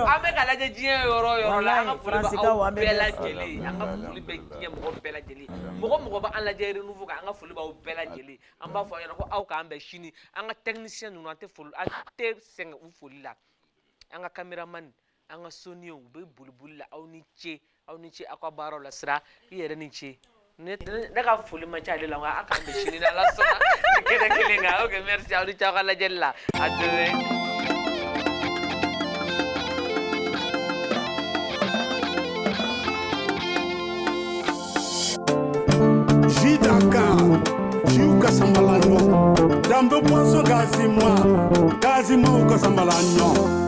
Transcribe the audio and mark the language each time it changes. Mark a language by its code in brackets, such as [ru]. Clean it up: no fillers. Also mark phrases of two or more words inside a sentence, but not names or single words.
[bm] an bɛ ka lajɛ diɲɛ yɔrɔ yɔrɔ la an ka foli b'aw bɛɛ lajɛlen an ka foli bɛ diɲɛ mɔgɔ bɛɛ lajɛlen mɔgɔ b'an lajɛ renouveau kan an ka foli b'aw bɛɛ lajɛlen an b'a fɔ aw ɲɛna ko aw k'an bɛn sini an ka technicien ninnu an tɛ sɛgɛn u foli la an ka cameraman an ka soniw u bɛ boli la aw ni ce aw ka baaraw la sira i yɛrɛ ni ce ne ka foli man ca ale la nka a k'an bɛn sini n'ala sɔnna ni kɛnɛ kelen kan [fr] ok merci [bm] aw ni ce aw ka lajɛli la [fr] a demain. Jidaka, Jiu Casambalanho, Dambe Poisson Gazima, o Casambalanho.